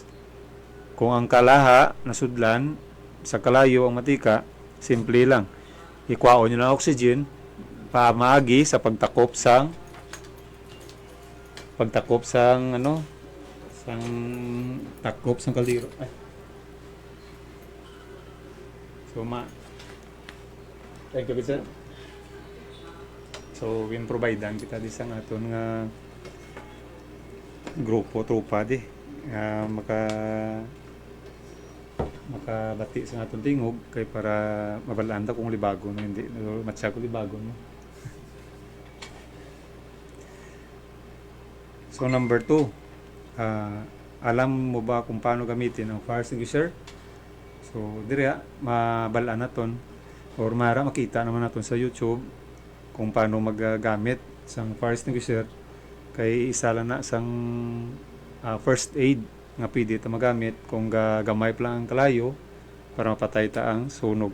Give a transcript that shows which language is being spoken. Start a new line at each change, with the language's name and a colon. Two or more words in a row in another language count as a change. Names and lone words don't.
Hiligaynon: Kung ang kalaha nasudlan sa kalayo ang matika, simple lang ikwaon nyo ng oxygen pamaagi sa pagtakop sang takop sang kaldero.
English: So thank you sir.
Hiligaynon: So providean kita di sang aton nga grupo tropa makabati sa atong tingog kay para mabalaan ta kung libagon no hindi matsa ko libagon no.
English: So number 2,
Filipino: alam mo ba kung paano gamitin ang fire extinguisher?
Hiligaynon: So dire mabalaan naton or makita naman naton sa YouTube kung paano maggamit sang
English: fire extinguisher.
Hiligaynon: Kay isa lang na sang
English: first aid
Hiligaynon: nga pwede ito magamit kung gamay pa lang ang kalayo para mapatay ta ang sunog.